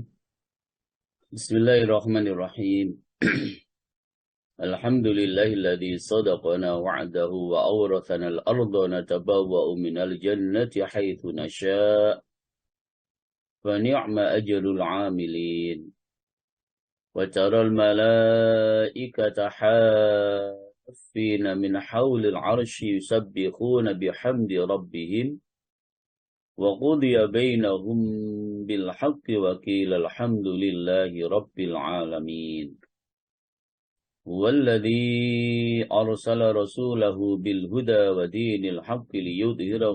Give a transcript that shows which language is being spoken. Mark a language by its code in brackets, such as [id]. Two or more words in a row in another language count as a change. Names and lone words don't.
[ar] بسم الله الرحمن الرحيم الحمد لله الذي صدقنا وعده وأورثنا الأرض نتبوأ من الجنة حيث نشاء فنعم أجر العاملين. وترى الملائكة حافين من حول العرش يسبحون بحمد ربهم وقضي بينهم بالحق وقيل الحمد لله رب العالمين هو الذي أرسل رسوله بالهدى ودين الحق ليظهره